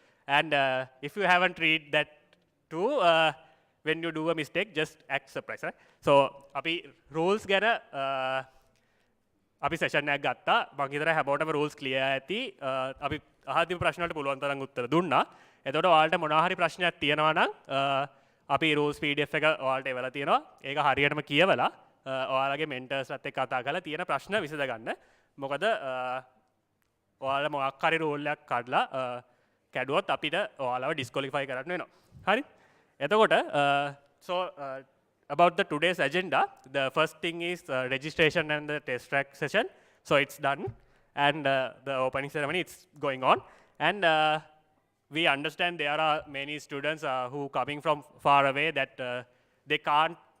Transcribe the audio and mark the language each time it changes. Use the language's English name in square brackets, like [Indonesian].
[English] And if you haven't read that too, when you do a mistake, just act surprised. Right? [Sinhala] So api rules ගැන අපි session එකක් ගත්තා. මම හිතනවා හැමෝටම rules clear ඇති. අපි අහද්දි ප්‍රශ්න වලට පුළුවන් තරම් උත්තර දුන්නා. එතකොට ඔයාලට මොනවා හරි ප්‍රශ්නයක් තියෙනවා නම් අපි rules PDF එක ඔයාලට එවලා තියෙනවා. ඒක හරියටම කියවලා ඔයාලගේ mentors-ත් එක්ක කතා කරලා තියෙන ප්‍රශ්න විසඳ ගන්න. මොකද ඔයාලා මොකක් හරි rule එකක් කඩලා කැඩුවොත් අපිට ඔයාලව disqualify කරන්න වෙනවා. හරි? [English] එතකොට so about the today's agenda, the first thing is registration and the test track session. So it's done, and the opening ceremony it's going on. And we understand there are many students who coming from far away that they can't.